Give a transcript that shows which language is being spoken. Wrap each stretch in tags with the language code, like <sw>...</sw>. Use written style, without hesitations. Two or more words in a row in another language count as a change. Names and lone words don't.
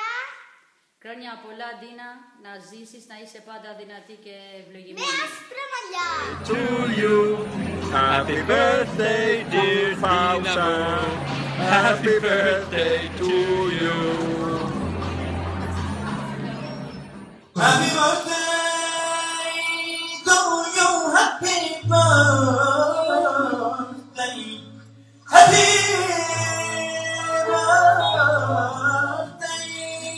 <el>Χρόνια πολλά, Ντίνα, να ζήσεις, να είσαι πάντα δυνατή και Με ευλογημένη. άσπρα μαλλιά.</el> <en>To you, happy birthday, dear Fausa. Happy birthday to you. Happy birthday to you, happy birthday, happy birthday</en>